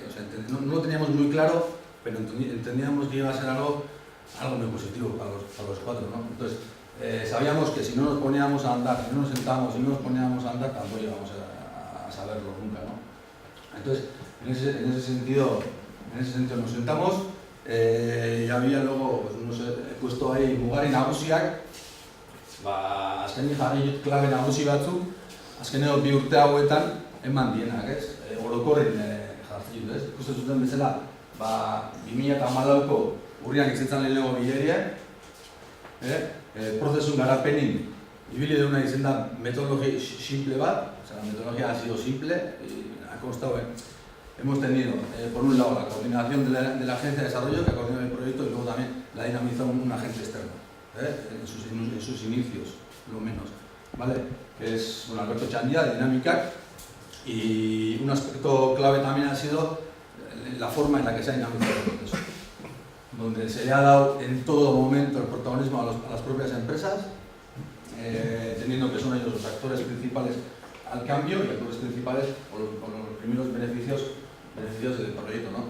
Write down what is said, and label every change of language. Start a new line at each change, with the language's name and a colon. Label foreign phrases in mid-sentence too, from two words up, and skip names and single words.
Spanish: O sea, no lo teníamos muy claro, pero entendíamos que iba a ser algo muy positivo para los 4, ¿no? Entonces, sabíamos que si no nos poníamos a andar, si no nos sentábamos, si no nos poníamos a andar, tampoco íbamos a saberlo nunca, ¿no? Entonces, en ese sentido nos sentamos y había luego, pues, he puesto ahí
Basque: mugari nagusiak, azkenik jarri dut klabe nagusi batzuk, azkeneko 2 urte hauetan eman dienak, ez? Orokorren jartzen dut, ez? Ikusten zuten bezala, 2014ko urrian izetzen lehenengo bileria, prozesun garapenin ibili deuna izan da metodologia simple bat,
Spanish: o sea, la metodología ha sido simple, ha constado, hemos tenido, por un lado, la coordinación de la agencia de desarrollo que ha coordinado el proyecto y luego también la ha dinamizado un agente externo, en sus inicios, lo menos, ¿vale? Que es, bueno, Alberto Chandia, de Dinamicac, y un aspecto clave también ha sido la forma en la que se ha dinamizado el proceso, donde se le ha dado en todo momento el protagonismo a las propias empresas, teniendo que son ellos los actores principales al cambio y actores principales o los primeros beneficios del proyecto, ¿no?